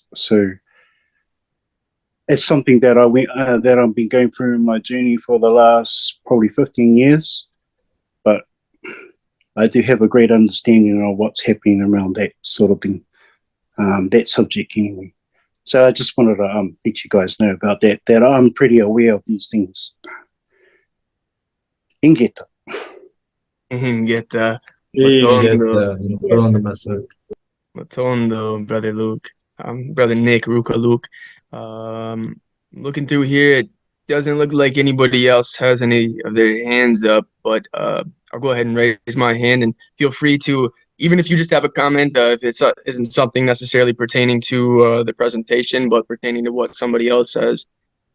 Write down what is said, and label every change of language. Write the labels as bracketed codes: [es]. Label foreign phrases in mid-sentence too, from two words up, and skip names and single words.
[en] So it's something that that I've been going through in my journey for the last probably 15 years. But I do have a great understanding of what's happening around that sort of thing, that subject anyway. So I just wanted to let you guys know about that I'm pretty aware of these things. Ingeta. Ingeta. Matondo, Brother Luke. Brother Nick, Ruka Luke. Looking through here, it doesn't look like anybody else has any of their hands up, but I'll go ahead and raise my hand, and feel free to, even if you just have a comment, if it isn't something necessarily pertaining to the presentation, but pertaining to what somebody else says.